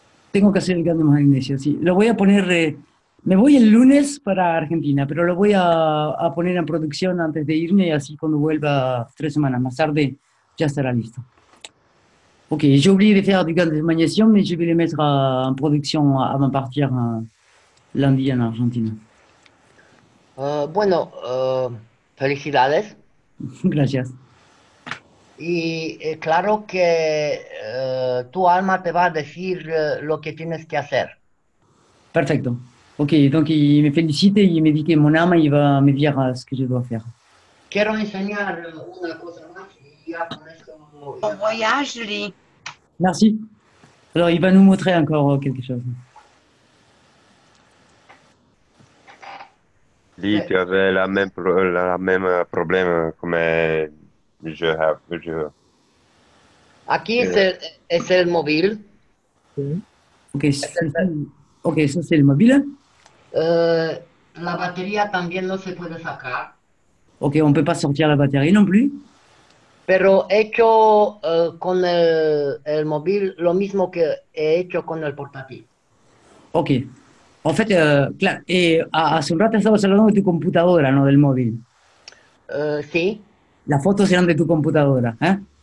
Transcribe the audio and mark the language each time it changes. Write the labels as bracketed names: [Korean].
[Spanish] Tengo que hacer el GANS de magnesio, sí. Lo voy a poner. Me voy el lunes para Argentina, pero lo voy a poner en producción antes de irme y así cuando vuelva 3 semanas más tarde ya estará listo. [French] Ok, j'ai oublié de faire du gaz de magnésium, mais je vais le mettre en production avant de partir lundi en Argentina. [Spanish] Bueno, felicidades. Gracias. Y claro que tu alma te va a decir lo que tienes que hacer. Perfecto. [French] Ok, donc il me félicite et il me dit que mon âme, il va me dire ce que je dois faire. [Spanish] Quiero enseñar una cosa más y ya con esto... [French] Bon voyage, Lee. Merci. Alors, il va nous montrer encore quelque chose. Lì tu avais la même problème come je. [Spanish] Aquí es el móvil. [French] Ok, okay, ça c'est le mobile. [Spanish] La batería también no se puede sacar. [French] Ok, on ne peut pas sortir la batterie non plus. [Spanish] Pero he hecho con el móvil lo mismo que he hecho con el portátil. Ok. En fait, claro, hace un rato estabas hablando de tu computadora, no del móvil. Sí. Las fotos eran de tu computadora, ¿eh?